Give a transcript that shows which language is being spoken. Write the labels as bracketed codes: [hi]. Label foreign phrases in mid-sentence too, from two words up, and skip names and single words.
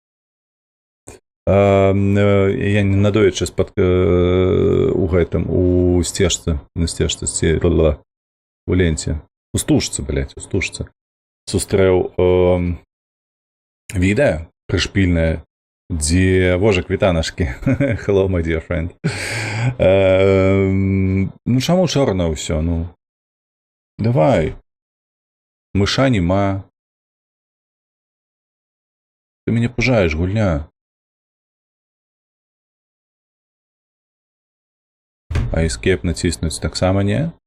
[be] Я не надоечы у гэтым, у сцежцы, на сцежцы, у ленце. У стужцы, блядь, у стужцы. Сустрэў відэа прышпільнае, дзе, божа, квітанашкі. [en] Hello, my dear friend. [be] Ну, чаму чорна ўсё, ну? Давай. Мыша нема. Ты мяне пужаеш, гульня. А escape націснуць таксама не?